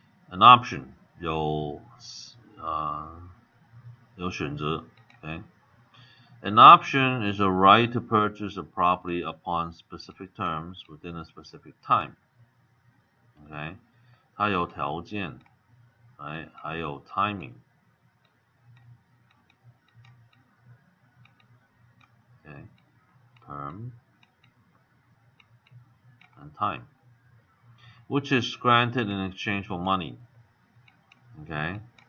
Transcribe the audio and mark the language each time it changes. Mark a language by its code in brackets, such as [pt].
[en] An option [zh] 有选择 [en] ，OK。 An option is a right to purchase a property upon specific terms within a specific time. [zh] OK， 它有条件，还有 timing。 [en] OK， term and time, which is granted in exchange for money. Okay.